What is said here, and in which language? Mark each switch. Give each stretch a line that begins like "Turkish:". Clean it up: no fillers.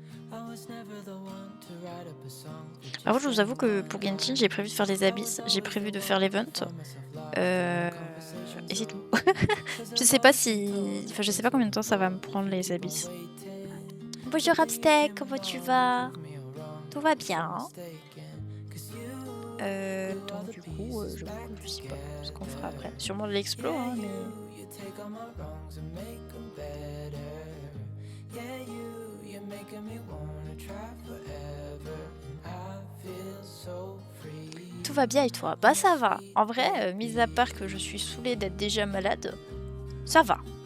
English: I was never the one to write up a song.
French: Par contre, je vous avoue que pour Genshin, j'ai prévu de faire les abysses, j'ai prévu de faire l'event. Et c'est tout. Je sais pas si. Enfin, je sais pas combien de temps ça va me prendre les abysses. Bonjour Absteak, comment tu vas? Tout va bien. Donc du coup, je sais pas ce qu'on fera après. Sûrement de l'explo, hein, mais...
English: You take all my wrongs and make them better. Yeah, you're making me wanna try forever. I feel so free.
French: Tout va bien et toi? Bah ça va. En vrai, mis à part que je suis saoulée d'être déjà malade, ça va.